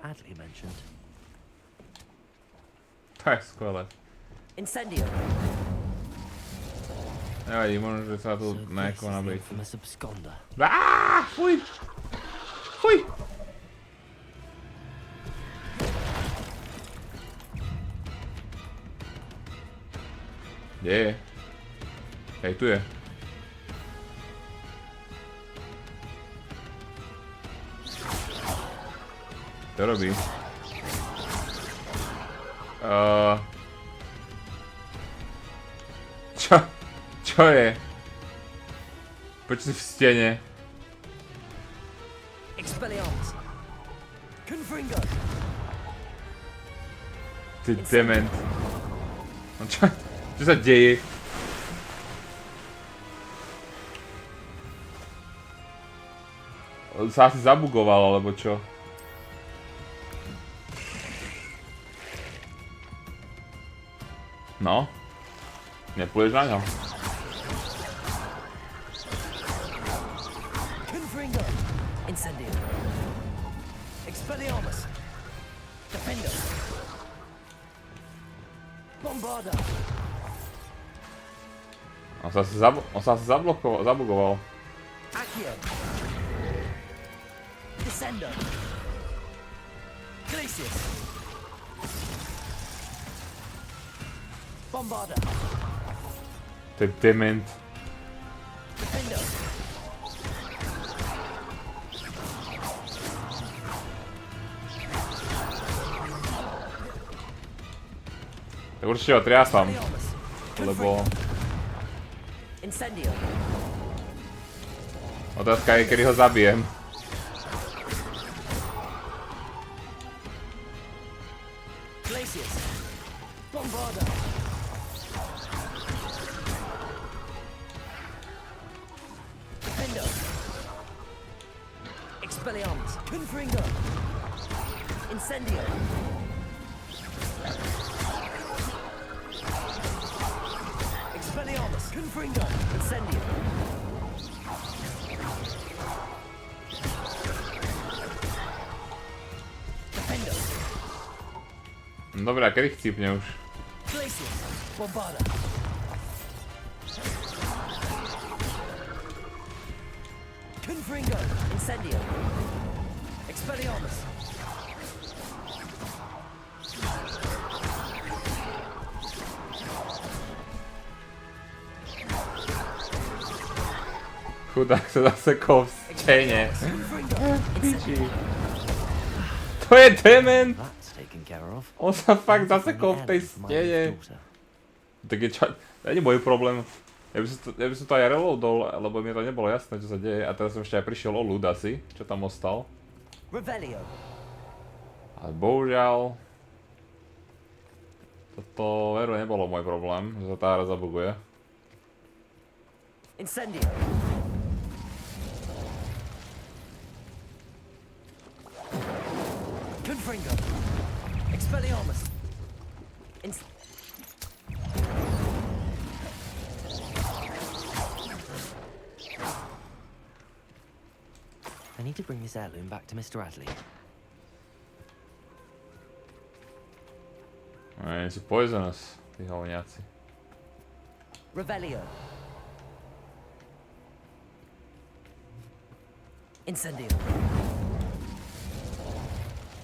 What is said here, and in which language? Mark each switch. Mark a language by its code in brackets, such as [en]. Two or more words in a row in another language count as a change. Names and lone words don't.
[en] Adley mentioned. [sk] To je skvelé. Incendio. Nevadí, možno, že sa tu nejako nabejti. Fuj! Fuj! Kde je? Hej, tu je. To robí. Čo je? Poď si v stene. Expelliarmus. Confringo. Ty dement. No čo sa deje? On sa asi zabugoval, alebo čo? No. Nepôjdeš na ňo. Confringo. Incendio. Expelliarmus. Defender. Bombarda. On sa asi zabugoval. Accio. Descender. Glacius. Bombarda. To je dement. Defender. Tak určite ho triasam. Lebo... Incendio. Otázka je, kedy ho zabijem. Glacius. Bombarda. Defender. Expelliarmus. Confringo. Incendio. Expelliarmus. Confringo. Incendio. Defender. Dobre, a kedy chcípne už? Glacius. Bombarda. Confringo. Incendio. Expelliarmus. Chudák sa zasekol v stene. Piči. To je dement! On sa fakt zasekol v tej stene. Tak je čo... To nie je môj problém. Ja by som to aj reloadol, lebo mi to nebolo jasné, čo sa deje. A teraz som ešte aj prišiel o ľud asi, čo tam ostal. Ale bohužiaľ... Toto veru nebolo môj problém, že sa tá hra zabuguje. Incendio. Confringo. Expelliarmus. [en] I need to bring this heirloom back to Mr. Adley. [sk] Oni sú poisonous, tí hovňáci. Revelio. Incendio.